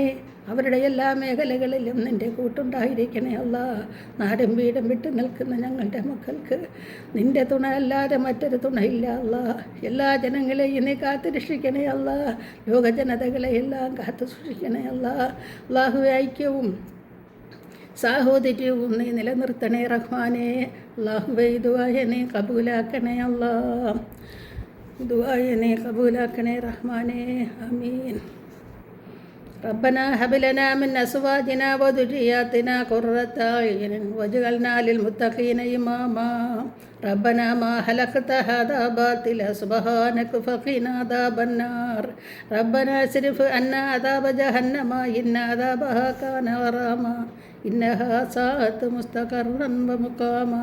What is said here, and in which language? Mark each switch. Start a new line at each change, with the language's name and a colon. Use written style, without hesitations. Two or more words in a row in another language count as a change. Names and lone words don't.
Malayalam: അവരുടെ എല്ലാ മേഖലകളിലും നിൻ്റെ കൂട്ടുണ്ടായിരിക്കണേ നാടും വീടും വിട്ടു നിൽക്കുന്ന ഞങ്ങളുടെ മക്കൾക്ക് നിൻ്റെ തുണ അല്ലാതെ മറ്റൊരു തുണയില്ല എല്ലാ ജനങ്ങളെയും നീ കാത്തു രക്ഷിക്കണേ ലോക ജനതകളെയെല്ലാം കാത്തു സൂക്ഷിക്കണേ അള്ളാഹുവെ, ഐക്യവും സാഹോദര്യവും നീ നിലനിർത്തണേ റഹ്മാനെ. അല്ലാഹുവേ ദുആയെ നീ കബൂലാക്കണേ അല്ലാ. ദുആയെ നീ കബൂലാക്കണേ റഹ്മാനെ. ആമീൻ.
Arabic: ربنا هب لنا من أزواجنا وذرياتنا قرة أعين واجعلنا للمتقين إماما. ربنا ما خلقت هذا باطلا سبحانك فقنا عذاب النار. ربنا اصرف عنا عذاب جهنم إن عذابها كان غراما إنها ساءت مستقرا ومقاما.